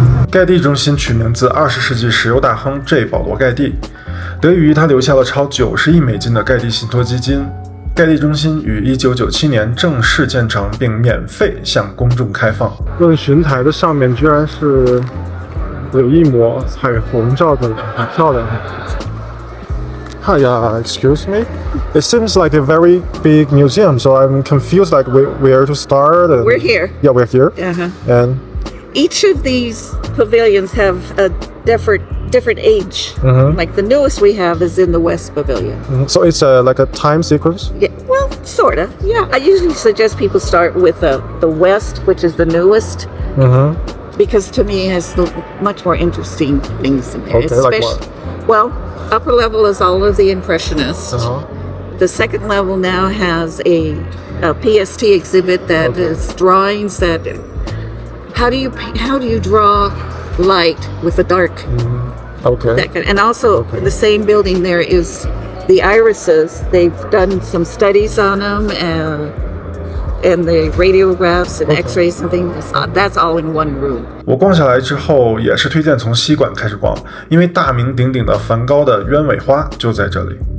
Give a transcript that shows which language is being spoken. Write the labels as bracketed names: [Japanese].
[Chinese] 盖蒂中心取名自20世纪石油大亨 J. 保罗·盖蒂，得益于他留下了超90亿美金的盖蒂信托基金。盖蒂中心于1997年正式建成并免费向公众开放。论巡台的上面居然是有一抹彩虹照的，很漂亮。 [English] Hi, excuse me? It seems like a very big museum, so I'm confused like where to start. And... We're here. Yeah, we're here. Uh-huh. And Each of these pavilions have a different age. Like the newest we have is in the West Pavilion. so it's like a time sequence? Yeah, well, sort of. Yeah, I usually suggest people start with the West, which is the newest, because to me it has the much more interesting things in there. Okay, like what? Well, upper level is all of the Impressionists. The second level now has a PST exhibit that is drawings that. How do you draw light with the dark? Okay. That kind, and also in the same building there is the irises. They've done some studies on them and the radiographs and X-rays and things. That's all in one room. [Chinese] 我逛下来之后，也是推荐从西馆开始逛，因为大名鼎鼎的梵高的鸢尾花就在这里。